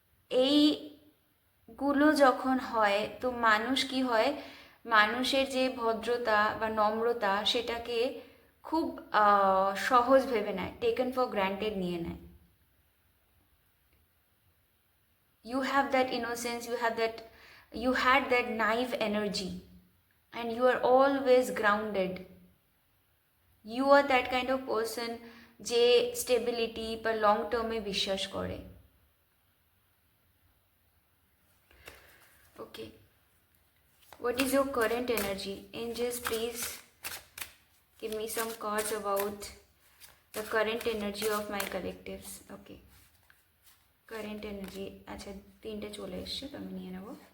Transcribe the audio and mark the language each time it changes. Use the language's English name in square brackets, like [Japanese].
[Bangla] এইগুলো যখন হয় তো মানুষ কি হয়, মানুষের যে ভদ্রতা বা নম্রতা সেটাকে খুব সহজ ভেবে নেয়, [English] taken for granted [Bangla] নিয়ে নেয়। [English] You have that innocence, you had that naive energy and you are always grounded. You are that kind of person [Bangla] যে স্টেবিলিটি বা লং টার্মে বিশ্বাস করে। [English] Okay, what is your current energy? Angels, please give me some cards about the current energy of my collectives. [Bangla] Okay, current energy, আচ্ছা তিনটে চলে এসছে তো আমি নিয়ে নেব।